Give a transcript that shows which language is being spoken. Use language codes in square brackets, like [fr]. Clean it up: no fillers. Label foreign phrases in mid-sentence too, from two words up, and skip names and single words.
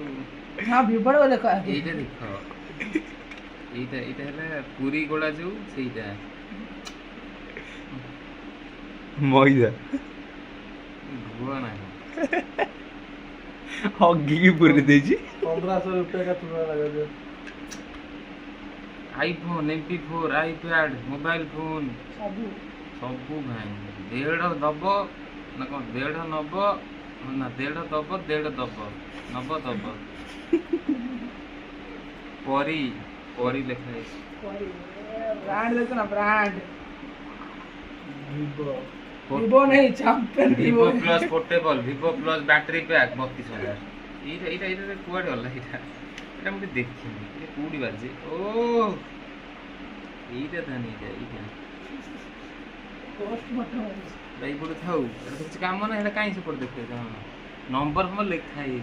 [or] ହଁ ଭିଭୋଟା ଦେଖ ଏଇଟା ଦେଖ ଏଇଟା ହେଲା ପୁରୀ ଗୋଳା ଯୋଉ ସେଇଟା ମଇଦା ଘୁଅ ନାହିଁ ହଗିକି ପୁରୀ ଦେଇଛି। [hi] 1500 रुपये का चूड़ा लगा दिया। [en] iPhone MP4 iPad mobile phone [or] ସବୁ ସବୁ ଭାଇ ଦେଢ଼ ଦବ ନା କଣ ଦେଢ଼ ନବ ନା ଦେଢ଼ ଦବ ଦେଢ଼ ଦବ ନବ ଦବ ପରି ପରି ଲେଖା ହେଇଛି ବ୍ରାଣ୍ଡ ଦେଖ ନା ବ୍ରାଣ୍ଡ Vivo। [hi] ଭିଭୋ नहीं चैंपियन [or] ଭିଭୋ ଭିଭो ପ୍ଲସ୍ ପୋର୍ଟେବଲ୍ ଭିଭୋ ପ୍ଲସ୍ ବ୍ୟାଟେରୀ ପ୍ୟାକ୍ 32,000 ଏଇଟା କୁଆଡ଼େ ଗଲା ଏଇଟା ମୁଁ ଦେଖିନି ଏଇଟା କୋଉଠି ବାଜେ ଓ ଏଇଟା ତାନି ଏଇଟା [hi] पोस्ट मत [or] ଏଇପଟେ ଥାଉ ଏଇଟା କିଛି କାମ ନାହିଁ ଏଇଟା କାହିଁ ସେପଟେ ଦେଖେଇଛ ନମ୍ବର ଫମ୍ବର ଲେଖା ହେଇଛି